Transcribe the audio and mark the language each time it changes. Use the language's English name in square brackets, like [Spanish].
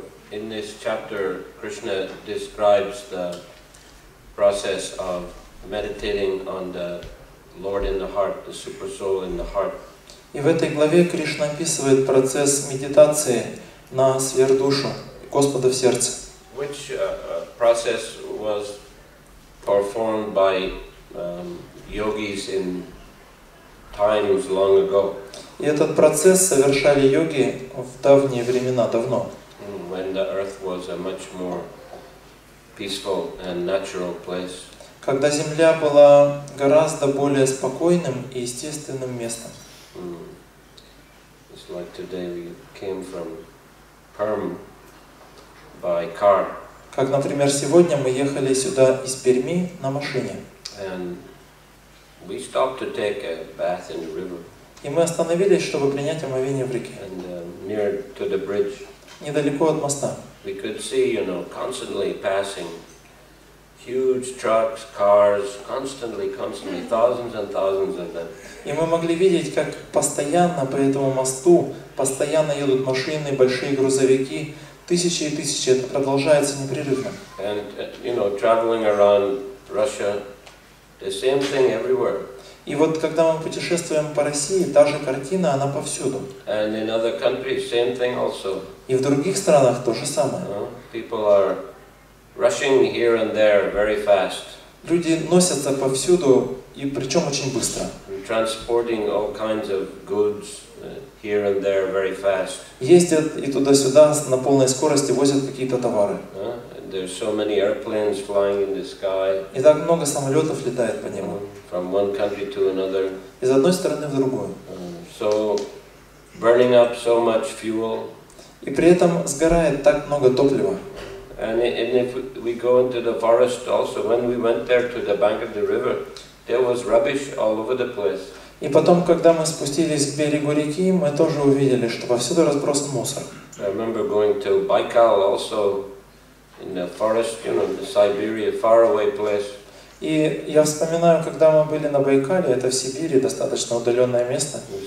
[English] In this chapter, Krishna describes the process of meditating on the Lord in the heart, the super soul in the heart. [Russian] И в этой главе Кришна описывает процесс медитации на сверхдушу Господа в сердце. [English] Which process was performed by yogis in times long ago. [Russian] И этот процесс совершали йоги в давние времена, давно. [English] When the earth was a much more peaceful and natural place. [Russian] Когда земля была гораздо более спокойным и естественным местом. [English] It's like today we came from Perm by car. [Russian] Как, например, сегодня мы ехали сюда из Перми на машине. [English] And we stopped to take a bath in the river. [Russian] И мы остановились, чтобы принять омовение в реке. [English] And near to the bridge. [Russian] Недалеко от моста. [English] We could see, constantly passing huge trucks, cars, constantly, thousands and thousands of them. [Russian] И мы могли видеть, как постоянно по этому мосту постоянно едут машины, большие грузовики, тысячи и тысячи. Это продолжается непрерывно. [English] And traveling around Russia, the same thing everywhere. [Russian] И вот когда мы путешествуем по России, та же картина, она повсюду. [English] And in other countries, same thing also. [Russian] И в других странах то же самое. [English] People are rushing here and there very fast. [Russian] Люди носятся повсюду, и причем очень быстро. [English] Transporting all kinds of goods here and there very fast. [Russian] Ездят и туда-сюда на полной скорости возят какие-то товары. [English] There's so many airplanes flying in the sky. [Russian] И так много самолетов летает по небу. [English] From one country to another. [Russian] Из одной страны в другую. [English] So burning up so much fuel. [Russian] И при этом сгорает так много топлива. [English] And if we go into the forest also, when we went there to the bank of the river, there was rubbish all over the place. [Russian] И потом, когда мы спустились к берегу реки, мы тоже увидели, что повсюду разбросан мусор. [English] I remember going to Baikal also in the forest, the Siberia, faraway place. [Russian] И я вспоминаю, когда мы были на Байкале, это в Сибири, достаточно удаленное место.